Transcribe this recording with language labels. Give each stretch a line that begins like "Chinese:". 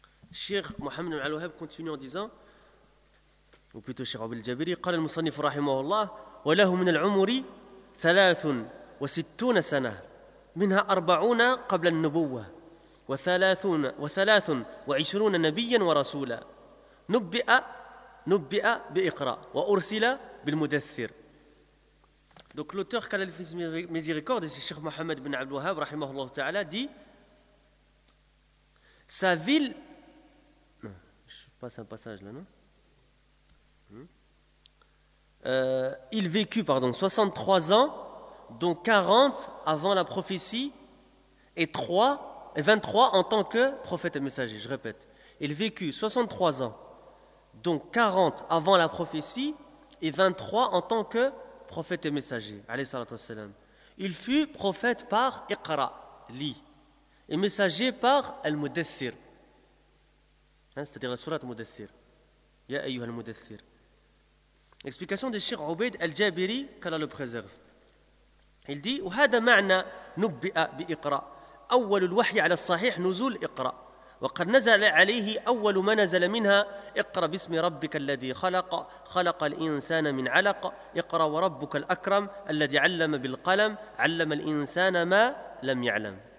French: Cheikh Mohammed al-Wahhab continue en disant, ou plutôt Cheikh Abou al-Jabiri,
Arabic: قال المصنف رحمه الله وله من العمر 63 سنة منها 40 قبل النبوة و23 نبيا ورسولا نبئ بإقراء وأرسل بالمدثر.
French: Donc l'auteur qu'a l'Alfis Miséricorde, c'est Cheikh Mohammed bin Abdul Wahhab, rahimahullah ta'ala, dit sa ville. Non, je passe un passage là, non ? Il vécut, 63 ans, dont 40 avant la prophétie et 23 en tant que prophète et messager. Je répète, il vécut 63 ans, dont 40 avant la prophétie et 23 en tant que prophète et messager. Alayhi salatu wa salam. Il fut prophète par Iqra, li, et messager par Al-Mudathir, hein, c'est-à-dire la sourate Mudathir.
Arabic: Ya ayyuhal Mudathir.
French: Explication de Cheikh Ubayd al-Jabiri, qu'Allah le préserve. Il dit
Arabic: وهذا معنى نبئ بإقراء أول الوحي على الصحيح نزول إقراء وقد نزل عليه أول ما نزل منها إقرأ باسم ربك الذي خلق خلق الإنسان من علق إقرأ وربك الأكرم الذي علم بالقلم علم الإنسان ما لم يعلم